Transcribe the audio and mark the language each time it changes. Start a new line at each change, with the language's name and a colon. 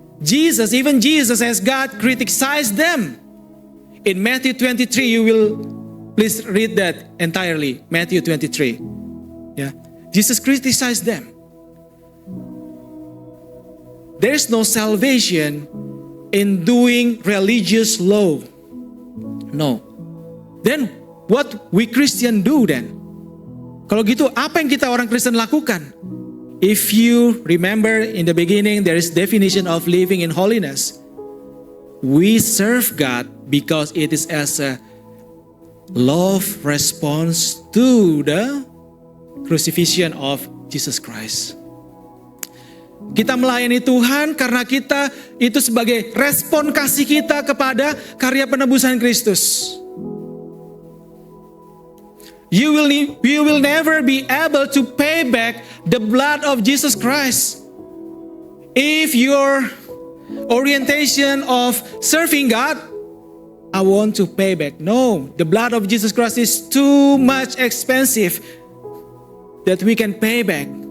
English: Even Jesus as God criticized them. In Matthew 23, you will please read that entirely. Matthew 23. Yeah. Jesus criticized them. There is no salvation in doing religious law. No. Then what we Christian do then?
Indonesian: Kalau gitu, apa yang kita orang Kristen lakukan?
English: If you remember in the beginning, there is definition of living in holiness. We serve God because it is as a love response to the crucifixion of Jesus Christ.
Indonesian: Kita melayani Tuhan karena kita itu sebagai respon kasih kita kepada karya penebusan Kristus.
English: You will never be able to pay back the blood of Jesus Christ. If your orientation of serving God, I want to pay back. No, the blood of Jesus Christ is too much expensive that we can pay back.